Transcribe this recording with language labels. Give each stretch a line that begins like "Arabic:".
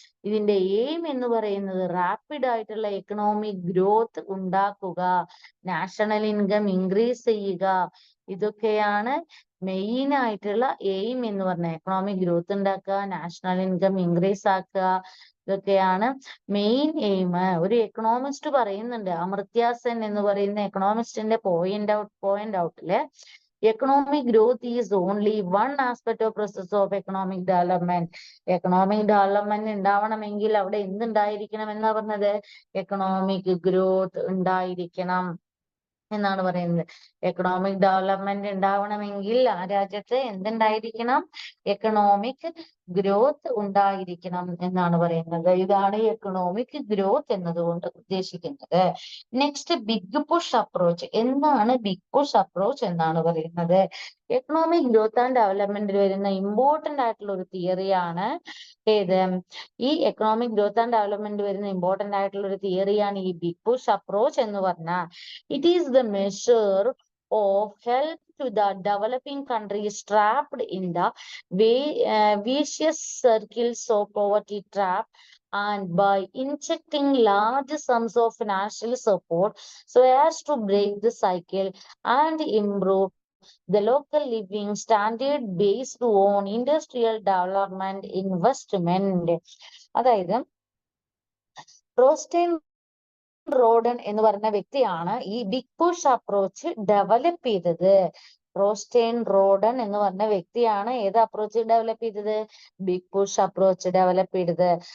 Malayalam: ഇതിന്റെ എയിം എന്ന് പറയുന്നത് റാപ്പിഡ് ആയിട്ടുള്ള എക്കണോമിക് ഗ്രോത്ത് ഉണ്ടാക്കുക, നാഷണൽ ഇൻകം ഇൻക്രീസ് ചെയ്യുക. ഇതൊക്കെയാണ് മെയിൻ ആയിട്ടുള്ള എയിം എന്ന് പറഞ്ഞാൽ. എക്കണോമിക് ഗ്രോത്ത് ഉണ്ടാക്കുക, നാഷണൽ ഇൻകം ഇൻക്രീസ് ആക്കുക, ഇതൊക്കെയാണ് മെയിൻ എയിം. ഒരു എക്കണോമിസ്റ്റ് പറയുന്നുണ്ട്, അമർത്യ സെൻ എന്ന് പറയുന്ന എക്കണോമിസ്റ്റിന്റെ point ഔട്ടില്,
English: economic growth is only one aspect of process of economic development.
Malayalam: economic development ഉണ്ടാവണമെങ്കിൽ അവിടെ എന്തുണ്ടായിരിക്കണം എന്നാ പറഞ്ഞത്, എക്കണോമിക് ഗ്രോത്ത് ഉണ്ടായിരിക്കണം എന്നാണ് പറയുന്നത്. എക്കണോമിക് ഡെവലപ്മെന്റ് ഉണ്ടാവണമെങ്കിൽ ആ രാജ്യത്ത് എന്തുണ്ടായിരിക്കണം, എക്കണോമിക് ഗ്രോത്ത് ഉണ്ടായിരിക്കണം എന്നാണ് പറയുന്നത്. ഇതാണ് എക്കണോമിക് ഗ്രോത്ത് എന്നതുകൊണ്ട് ഉദ്ദേശിക്കുന്നത്. Next, big push approach. എന്താണ് ബിഗ് പുഷ് അപ്രോച്ച് എന്നാണ് പറയുന്നത്. എക്കണോമിക് ഗ്രോത്ത് ആൻഡ് ഡെവലപ്മെന്റിൽ വരുന്ന ഇമ്പോർട്ടന്റ് ആയിട്ടുള്ള ഒരു തിയറിയാണ് ഏത്, ഈ എക്കണോമിക് ഗ്രോത്ത് ആൻഡ് ഡെവലപ്മെന്റ് വരുന്ന ഇമ്പോർട്ടന്റ് ആയിട്ടുള്ള ഒരു തിയറിയാണ് ഈ ബിഗ് പുഷ് അപ്രോച്ച് എന്ന് പറഞ്ഞാൽ.
English: It is the measure of help to the developing countries trapped in the vicious circles of poverty trap, and by injecting large sums of financial support so as to break the cycle and improve the local living standard based on industrial development investment.
Malayalam: അതായത് റോസ്റ്റൈൻ റോഡൻ എന്ന് പറയുന്ന വ്യക്തിയാണ് ഈ big push approach develop ചെയ്തത്. റോസ്റ്റൈൻ റോഡൻ എന്ന് പറഞ്ഞ വ്യക്തിയാണ് ഏത് അപ്രോച്ച് ഡെവലപ്പ് ചെയ്തത്, ബിഗ് പുഷ് അപ്രോച്ച് ഡെവലപ്പ് ചെയ്തത്.